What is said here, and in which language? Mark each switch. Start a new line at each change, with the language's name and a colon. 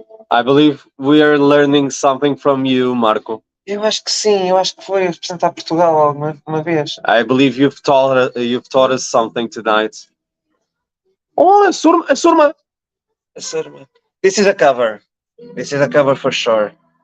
English: I believe we are learning something from you, Marco.
Portuguese: Eu acho que sim, eu acho que foi representar Portugal alguma vez.
English: I believe you've taught us something tonight. Oh, a surma. This is a cover. This is a cover for sure.